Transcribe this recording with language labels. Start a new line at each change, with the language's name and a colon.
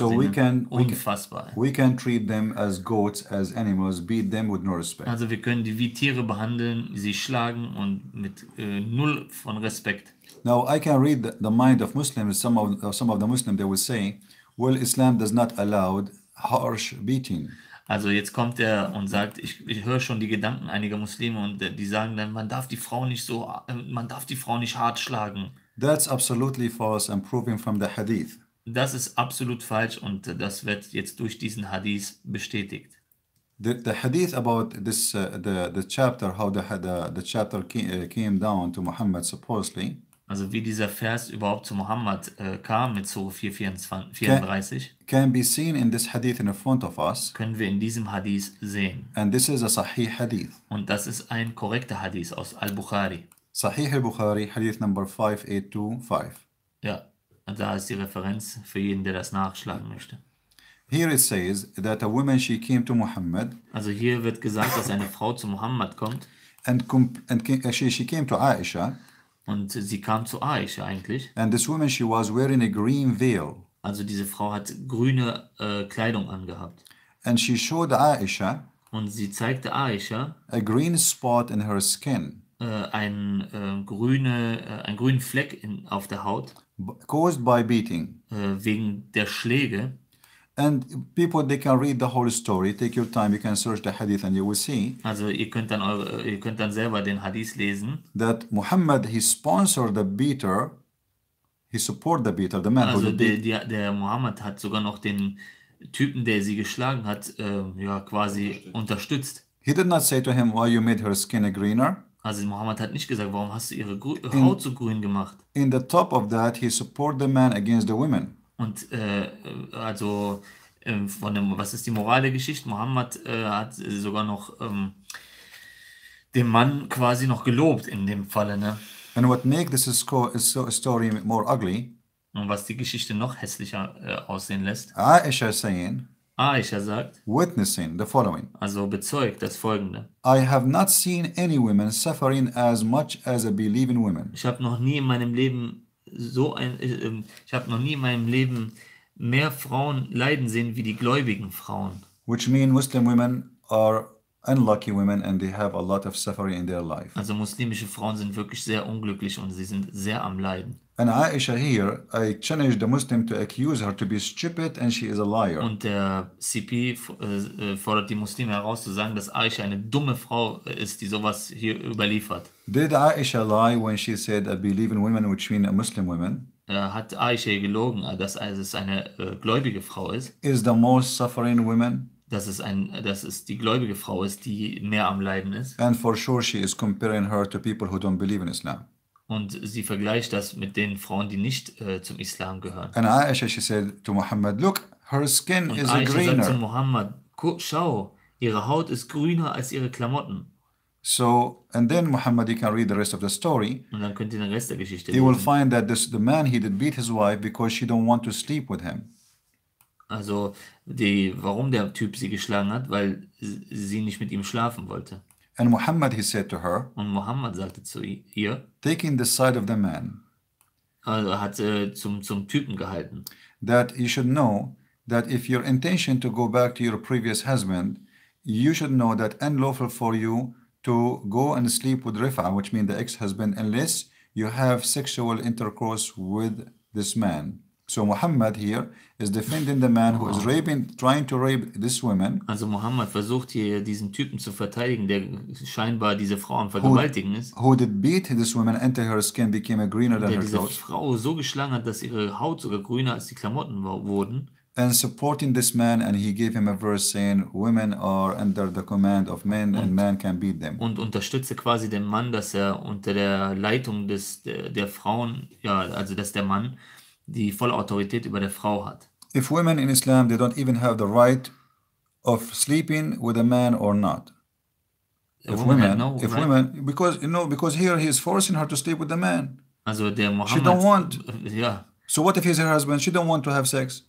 English: So we can
German: Unfassbar.
English: we can treat them as goats, as animals, beat them with no respect.
German: Also wir können die wie Tiere behandeln, sie schlagen und mit null von Respekt.
English: Now I can read the mind of Muslims. Some of the Muslims, they will say, well, Islam does not allow harsh beating.
German: Also jetzt kommt er und sagt, ich höre schon die Gedanken einiger Muslime und die sagen dann, man darf die Frau nicht hart schlagen.
English: That's absolutely false and proven from the hadith.
German: Das ist absolut falsch und das wird jetzt durch diesen Hadith bestätigt.
English: The hadith about this the chapter, how the chapter came down to Muhammad supposedly.
German: Also wie dieser Vers überhaupt zu Mohammed kam mit Sure 4,34,
English: can be seen in this hadith in front of us.
German: können wir in diesem Hadith sehen.
English: And this is a Sahih hadith.
German: Und das ist ein korrekter Hadith aus Al-Bukhari.
English: Sahih al-Bukhari, hadith number 5825.
German: Ja, und da ist die Referenz für jeden, der das nachschlagen möchte.
English: Here it says that a woman, she came to Muhammad.
German: Also hier wird gesagt, dass eine Frau zu Mohammed kommt.
English: And she came to Aisha.
German: Und sie kam zu Aisha eigentlich.
English: And this woman, she was wearing a green veil.
German: Also diese Frau hat grüne Kleidung angehabt.
English: And she showed Aisha
German: Und sie zeigte Aisha
English: a green spot in her skin
German: einen grünen Fleck auf der Haut
English: caused by beating.
German: wegen der Schläge.
English: And people, they can read the whole story. Take your time. You can search the hadith and you will see
German: Also ihr könnt dann selber den Hadith lesen.
English: that Muhammad, he sponsored the beater. He supported the beater, the man who
German: Also
English: did beat.
German: der Mohammed hat sogar noch den Typen, der sie geschlagen hat, ja quasi unterstützt.
English: He did not say to him, why you made her skin greener.
German: Also Mohammed hat nicht gesagt, warum hast du ihre Haut so grün gemacht?
English: In the top of that, he supported the man against the women.
German: Und also was ist die Moral der Geschichte? Mohammed hat sogar noch den Mann quasi noch gelobt in dem Falle, ne?
English: And what makes this story more ugly,
German: Und was die Geschichte noch hässlicher aussehen lässt,
English: Aisha saying,
German: Aisha sagt,
English: witnessing the following:
German: also bezeugt das Folgende.
English: I have not seen any women suffering as much as a believing woman.
German: Ich habe noch nie in meinem Leben mehr Frauen leiden sehen wie die gläubigen Frauen.
English: Which mean Muslim women are unlucky women and they have a lot of suffering in their life.
German: Also muslimische Frauen sind wirklich sehr unglücklich und sie sind sehr am Leiden.
English: And Aisha here, I challenge the Muslim to accuse her to be stupid and she is a liar.
German: Und der CP fordert die Muslime heraus zu sagen, dass Aisha eine dumme Frau ist, die sowas hier überliefert.
English: Did Aisha lie when she said I believe in women, which mean a Muslim woman?
German: Hat Aisha gelogen, dass es eine gläubige Frau ist?
English: Is the most suffering woman?
German: Dass es die gläubige Frau ist, die mehr am Leiden ist.
English: And for sure she is comparing her to people who don't believe in Islam.
German: Und sie vergleicht das mit den Frauen, die nicht zum Islam gehören.
English: And Aisha, she said to Muhammad, look, her skin
German: Und
English: is
German: Aisha sagt zu
English: greener.
German: Muhammad, schau, ihre Haut ist grüner als ihre Klamotten.
English: So, and then Muhammad, you can read the rest of the story.
German: Und dann könnt ihr den Rest der Geschichte
English: He will
German: lesen.
English: find that the man, he did beat his wife because she don't want to sleep with him.
German: Also, warum der Typ sie geschlagen hat, weil sie nicht mit ihm schlafen wollte.
English: And Muhammad, he said to her,
German: Und Mohammed sagte zu ihr,
English: taking the side of the man,
German: also hat zum Typen gehalten,
English: that you should know that if your intention to go back to your previous husband, you should know that unlawful for you to go and sleep with Rifa, which means the ex-husband, unless you have sexual intercourse with this man. So Muhammad here is defending the man who is trying to rape this woman.
German: Also Mohammed versucht hier diesen Typen zu verteidigen, der scheinbar diese Frau am Vergewaltigen ist.
English: Who did beat this woman until her skin became greener than
German: Der
English: her clothes.
German: Frau so geschlagen hat, dass ihre Haut sogar grüner als die Klamotten wurden.
English: And supporting this man, and he gave him a verse saying, women are under the command of men and man can beat them.
German: Und unterstützte quasi den Mann, dass er unter der Leitung der Frauen, ja, also dass der Mann die volle Autorität über der Frau hat.
English: If women in Islam, they don't even have the right of sleeping with a man or not. If women, because here he is forcing her to sleep with the man.
German: Also der Mohammed,
English: She don't want.
German: Ja.
English: So what if he's her husband? She don't want to have sex.